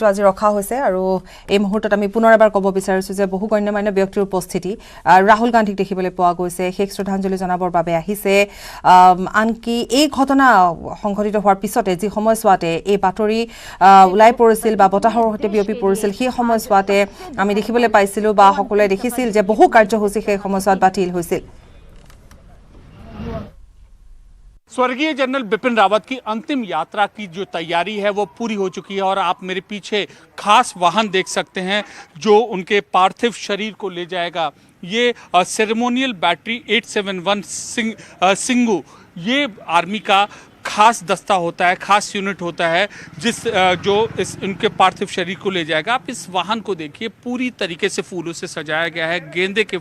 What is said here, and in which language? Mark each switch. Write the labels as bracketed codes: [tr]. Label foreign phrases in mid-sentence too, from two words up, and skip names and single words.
[as] আজি ৰখা হৈছে আৰু এই মুহূৰ্তত আমি পুনৰ এবাৰ ক'ব বিচাৰিছো যে বহু গণ্যমান্য ব্যক্তিৰ উপস্থিতি ৰাহুল গান্ধীক দেখিবলৈ পোৱা গৈছে শেষ শ্ৰদ্ধাঞ্জলি জনাবৰ বাবে আহিছে আনকি এই ঘটনা সংঘটিত হোৱাৰ পিছতে যি সময়ছোৱাতে এই বাতৰি ওলাই পৰিছিল বা বতাহৰ সৈতে বিয়পি পৰিছিল সেই সময়ছোৱাতে আমি দেখিবলৈ পাইছিলো বা সকলোৱে দেখিছিল যে বহু কাৰ্যসূচী সেই সময়ছোৱাত বাতিল হৈছিল [hi] स्वर्गीय जनरल बिपिन रावत की अंतिम यात्रा की जो तैयारी है वो पूरी हो चुकी है और आप मेरे पीछे खास वाहन देख सकते हैं जो उनके पार्थिव शरीर को ले जाएगा ये [en] ceremonial battery [hi] 871 सिंगू ये आर्मी का खास दस्ता होता है खास यूनिट होता है जो उनके पार्थिव शरीर को ले जाएगा आप इस वाहन को देखिए पूरी तरीके से फूलों से सजाया गया है गेंदे के